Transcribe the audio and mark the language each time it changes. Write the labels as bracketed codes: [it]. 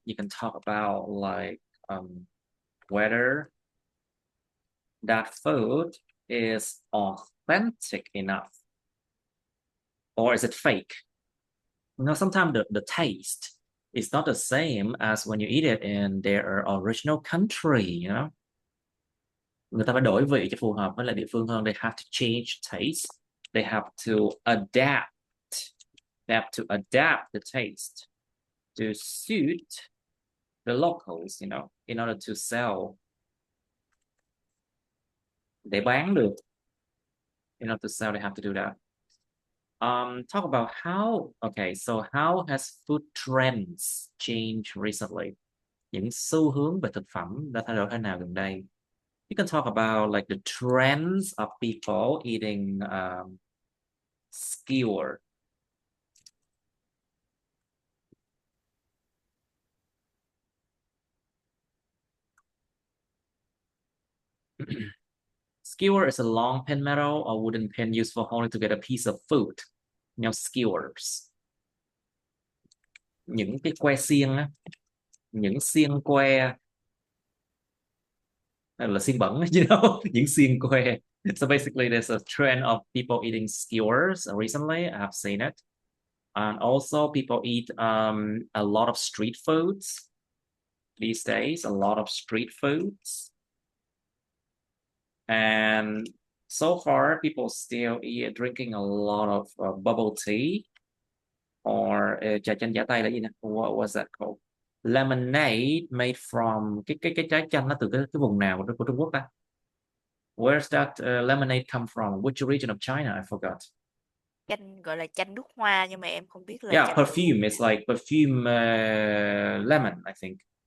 [en] You can talk about like whether that food is authentic enough, or is it fake? You know, sometimes the taste is not the same as when you eat it in their original country, you know. [vi] Người ta phải đổi vị cho phù hợp với lại địa phương hơn. [en] They have to change taste. They have to adapt. They have to adapt the taste to suit the locals, you know, in order to sell. [vi] Để bán được. [en] In order to sell, they have to do that. Talk about how, okay, so how has food trends changed recently? [vi] Những xu hướng về thực phẩm đã thay đổi thế nào gần đây? [en] You can talk about like the trends of people eating skewer. Skewer is a long pin metal or wooden pin used for holding to get a piece of food. You know, skewers. [vi] Những cái que xiên á, những xiên que là xiên bẩn, [en] you know, [vi] những xiên que. [en] So basically, there's a trend of people eating skewers recently. I have seen it, and also people eat a lot of street foods these days. A lot of street foods, and so far, people still drinking a lot of bubble tea, or [vi] trà chanh giả Tây là gì nè? [en] What was that called? Lemonade made from [vi] cái trái chanh nó từ cái vùng nào của Trung Quốc ta? [en] Where's that lemonade come from? Which region of China? I forgot. [vi] Chanh gọi là chanh nước hoa, nhưng mà em không biết là [en] Yeah, [vi] chanh [en] perfume. It's like perfume lemon, I think.